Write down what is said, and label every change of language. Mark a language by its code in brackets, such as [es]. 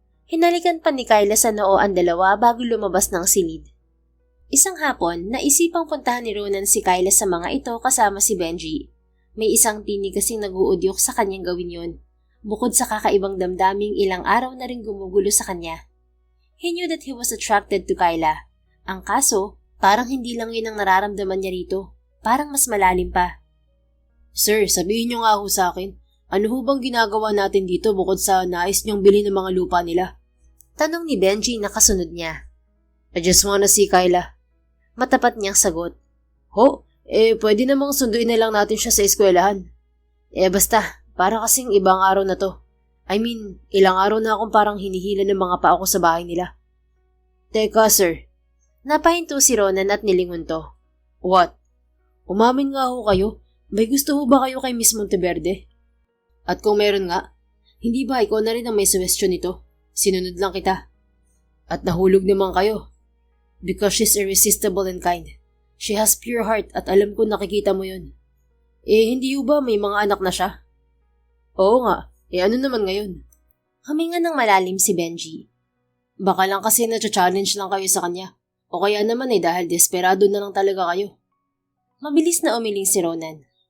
[tl] Hinalikan pa ni Kyla sa noo ang dalawa bago lumabas ng silid. Isang hapon, naisipang puntahan ni Ronan si Kyla sa mga ito kasama si Benji. May isang tinig kasing nag-uudyok sa kanyang gawin yon. Bukod sa kakaibang damdaming ilang araw na rin gumugulo sa kanya. [en] He knew that he was attracted to Kyla. [tl] Ang kaso, parang hindi lang yun ang nararamdaman niya rito. Parang mas malalim pa. Sir, sabihin niyo nga ho sa akin, ano ho bang ginagawa natin dito bukod sa nais niyong bilhin ng mga lupa nila? Tanong ni Benji na kasunod niya. [en] I just wanna see Kyla. [tl] Matapat niyang sagot. Ho, pwede namang sunduin na lang natin siya sa eskwelahan. Basta, para kasing ibang araw na to. I mean, ilang araw na akong parang hinihila ng mga paa ko sa bahay nila. Teka, sir. Napahinto si Ronan at nilingon to. What? Umamin nga ho kayo. May gusto ho ba kayo kay Miss Monteverde? At kung meron nga, hindi ba ikaw na rin ang may suwestyon nito? Sinunod lang kita. At nahulog naman kayo. [en] Because she's irresistible and kind. She has pure heart [tl] at alam ko nakikita mo yun. Hindi ba may mga anak na siya? Oo nga. Ano naman ngayon? Huminga ng malalim si Benji. Baka lang kasi na-challenge lang kayo sa kanya. O kaya naman dahil desperado na lang talaga kayo. Mabilis na umiling si Ronan.